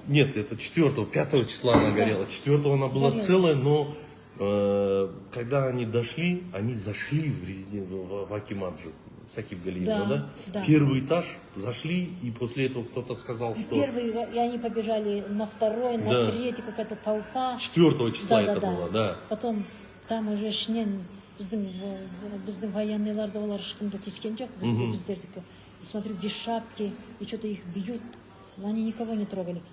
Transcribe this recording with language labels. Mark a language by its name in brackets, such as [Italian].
[Russian] Нет, это 4-го, 5 числа она горела. 4-го она была целая, но когда они дошли, они зашли в акимат же, Сакиб Галиевна, да? Да. Первый этаж зашли, и после этого кто-то сказал, что... Первый, и они побежали на второй, на третий, какая-то толпа. 4 числа это было, да. Потом там уже [Kazakh] шнен, біздің военныйларды олар ешкімді тескен жоқ, біздердікі. [Russian] Смотрю, без шапки, и что-то их бьют, но они никого не трогали.